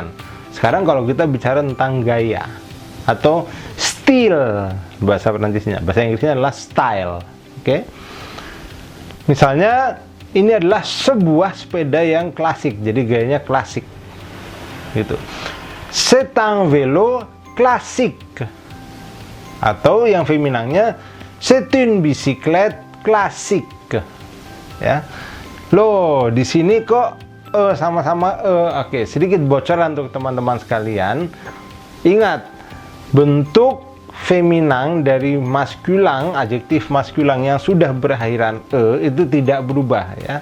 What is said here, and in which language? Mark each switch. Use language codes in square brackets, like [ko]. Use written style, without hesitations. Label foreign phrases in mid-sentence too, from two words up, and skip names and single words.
[id] Sekarang kalau kita bicara tentang gaya atau style bahasa Prancisnya. Bahasa Inggrisnya adalah style. Oke? Misalnya ini adalah sebuah sepeda yang klasik, jadi gayanya klasik gitu. [fr] C'est un vélo classique. [id] Atau yang feminannya [fr] C'est une bicyclette classique. [id] Ya. Loh, di sini kok sama-sama Oke, sedikit bocoran untuk teman-teman sekalian. Ingat, bentuk feminan dari maskulang, adjektif maskulang yang sudah berakhiran itu tidak berubah ya.